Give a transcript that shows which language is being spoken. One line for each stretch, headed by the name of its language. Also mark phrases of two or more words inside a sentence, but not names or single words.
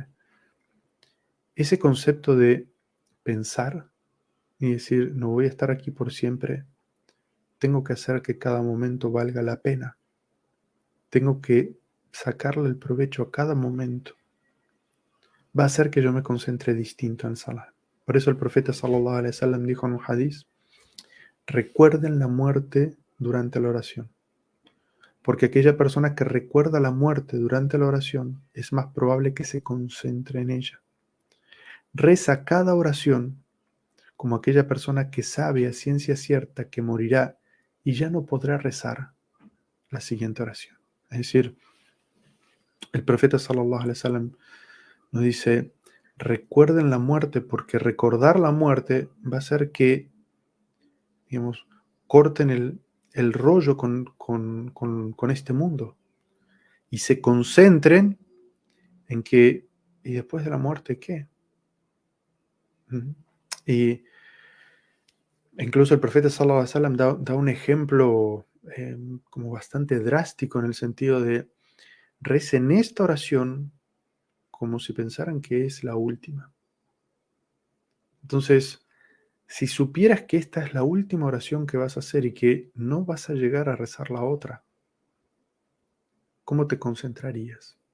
Spanish: Ese concepto de pensar y decir, no voy a estar aquí por siempre, tengo que hacer que cada momento valga la pena, tengo que sacarle el provecho a cada momento, va a hacer que yo me concentre distinto en Salah. Por eso el profeta
Arabic: صلى الله عليه وسلم
Spanish: dijo en un hadiz: recuerden la muerte durante la oración. Porque aquella persona que recuerda la muerte durante la oración es más probable que se concentre en ella. Reza cada oración como aquella persona que sabe a ciencia cierta que morirá y ya no podrá rezar la siguiente oración. Es decir, el profeta
Arabic: صلى الله عليه وسلم
Spanish: nos dice, recuerden la muerte porque recordar la muerte va a hacer que, digamos, corten el rollo con este mundo y se concentren en que, ¿y después de la muerte qué? Ujú. Y incluso el profeta
Arabic: صلى الله عليه وسلم
Spanish: da un ejemplo como bastante drástico en el sentido de recen esta oración como si pensaran que es la última. Entonces, si supieras que esta es la última oración que vas a hacer y que no vas a llegar a rezar la otra, ¿cómo te concentrarías?